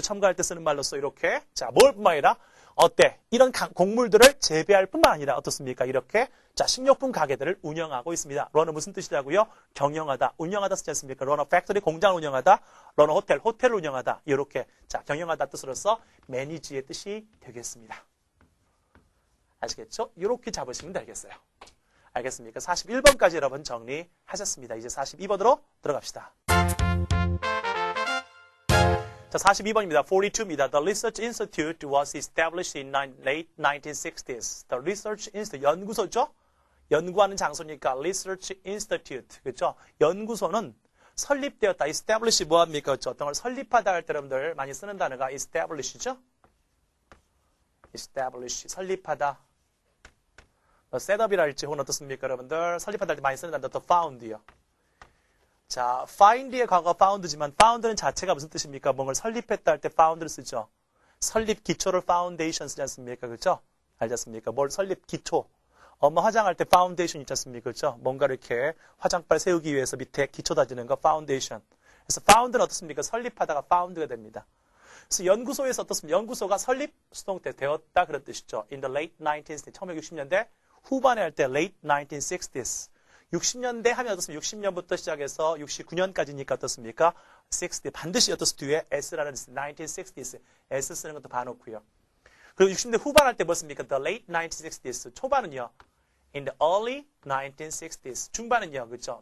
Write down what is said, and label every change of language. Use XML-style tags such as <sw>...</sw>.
<ko>첨가할 때 쓰는 말로써 이렇게 자, 뭘 뿐만 아니라 어때? 이런 곡물들을 재배할 뿐만 아니라 어떻습니까? 이렇게 자, 식료품 가게들을 운영하고 있습니다. run은 무슨 뜻이라고요? 경영하다, 운영하다 쓰지 않습니까?</ko> <en>run a factory,</en> <ko>공장을 운영하다,</ko> <en>run a hotel,</en> <ko>호텔을 운영하다. 이렇게 자, 경영하다 뜻으로서 manage의 뜻이 되겠습니다. 아시겠죠? 이렇게 잡으시면 되겠어요. 알겠습니까? 41번까지 여러분 정리하셨습니다. 이제 42번으로 들어갑시다. 자, 42번입니다. 42입니다.</ko> <en>The Research Institute was established in late 1960s. The Research Institute,</en> <ko>연구소죠? 연구하는 장소니까 Research Institute, 그렇죠? 연구소는 설립되었다. establish 뭐합니까? 그렇죠? 어떤 걸 설립하다 할 때 여러분들 많이 쓰는 단어가 establish죠? establish, 설립하다. setup이라 할지 혹은 어떻습니까? 여러분들 설립하다 할 때 많이 쓰는 단어 the found요. 자, find의 과거 found지만 found는 자체가 무슨 뜻입니까? 뭔가를 설립했다 할 때 found를 쓰죠. 설립 기초를 foundation 쓰지 않습니까? 그렇죠? 알지 않습니까? 뭘 설립 기초. 엄마 화장할 때 foundation 있지 않습니까? 그렇죠? 뭔가를 이렇게 화장발 세우기 위해서 밑에 기초 다지는 거 foundation. 그래서 found는 어떻습니까? 설립하다가 found가 됩니다. 그래서 연구소에서 어떻습니까? 연구소가 설립 수동 때 되었다 그런 뜻이죠.</ko> <en>In the late 1960s,</en> <ko>1960년대 후반에 할 때</ko> <en>late 1960s.</en> <ko>60년대 하면 어떻습니까? 60년부터 시작해서 69년까지니까 어떻습니까? 60, 반드시 어떻습니까? 뒤에 S라는 1960s, S 쓰는 것도 봐놓고요. 그리고 60년대 후반 할 때 뭐습니까?</ko> <en>The late 1960s.</en> <ko>초반은요.</ko> <en>In the early 1960s.</en> <ko>중반은요. 그렇죠?</ko>